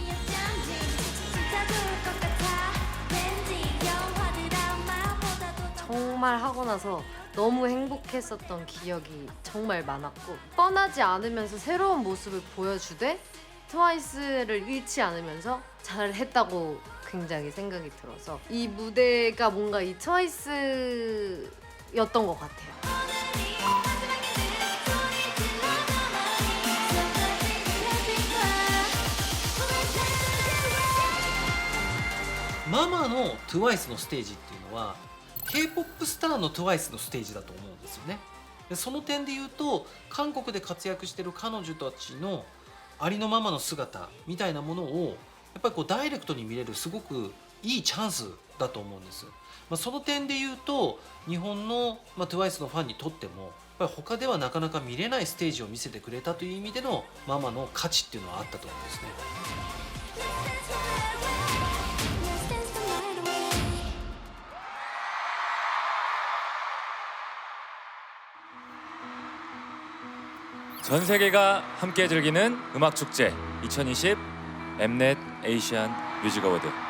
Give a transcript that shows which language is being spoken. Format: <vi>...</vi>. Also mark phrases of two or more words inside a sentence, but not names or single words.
<ko>정말 하고 나서 너무 행복했었던 기억이 정말 많았고 뻔하지 않으면서 새로운 모습을 보여주되 트와이스를 잃지 않으면서 잘했다고 굉장히 생각이 들어서 이 무대가 뭔가 이 트와이스였던 것 같아요.</ko> <ja>마마 の TWICE のステージっていうのは K-POP スターの TWICE のステージだと思うんですよね。でその点で言うと韓国で活躍してる彼女たちのありのままの姿みたいなものをやっぱりこうダイレクトに見れるすごくいいチャンスだと思うんです。その点で言うと日本の、TWICE のファンにとってもやっぱり他ではなかなか見れないステージを見せてくれたという意味でのママの価値っていうのはあったと思うんですね。</ja> <ko>전 세계가 함께 즐기는 음악 축제 2020 엠넷 에이시안 뮤직 어워드.</ko>